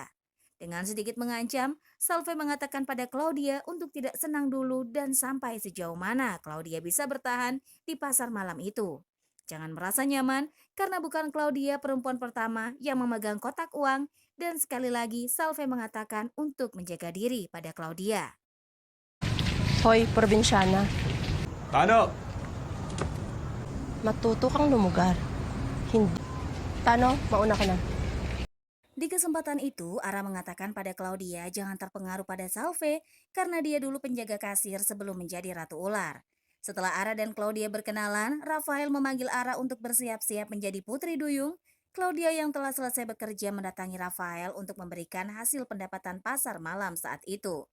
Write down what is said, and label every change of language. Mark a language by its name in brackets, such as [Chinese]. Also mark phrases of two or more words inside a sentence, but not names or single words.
[Indonesian] Dengan sedikit mengancam, Salve mengatakan pada Claudia untuk tidak senang dulu dan sampai sejauh mana Claudia bisa bertahan di pasar malam itu. Jangan merasa nyaman karena bukan Claudia perempuan pertama yang memegang kotak uang dan sekali lagi Salve mengatakan untuk menjaga diri pada Claudia. [Filipino] Hoy, probinsyana, Tano! matuto kang lumugar. Hindi. Tano, mauna ka na. [Indonesian] Di kesempatan itu, Ara mengatakan pada Claudia jangan terpengaruh pada Salve karena dia dulu penjaga kasir sebelum menjadi Ratu Ular. Setelah Ara dan Claudia berkenalan, Rafael memanggil Ara untuk bersiap-siap menjadi Putri Duyung. Claudia yang telah selesai bekerja mendatangi Rafael untuk memberikan hasil pendapatan pasar malam saat itu.